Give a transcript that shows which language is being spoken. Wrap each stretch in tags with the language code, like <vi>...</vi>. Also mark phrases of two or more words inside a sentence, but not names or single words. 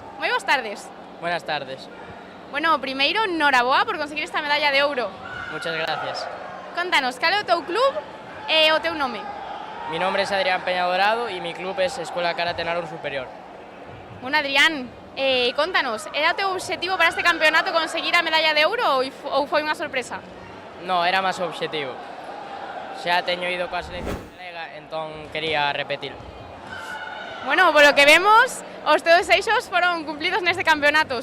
<gl>Moi boas tardes.</gl> <es>Buenas tardes.</es> <gl>Bueno, primeiro, noraboa por conseguir esta medalla de ouro.</gl> <es>Muchas gracias.</es> <gl>Contanos, cal é o teu club e o teu nome?</gl> <es>Mi nombre es Adrián Peña Dorado y mi club es Escuela Karate Nalón Superior.</es> <gl>Bueno, Adrián, contanos, era o teu obxectivo para este campeonato conseguir a medalla de ouro ou foi unha sorpresa? No, era máis o obxectivo. Xa teño ido coa selección galega, entón quería repetir. Bueno, polo que vemos, os teus desexos foron cumplidos neste campeonato.</gl>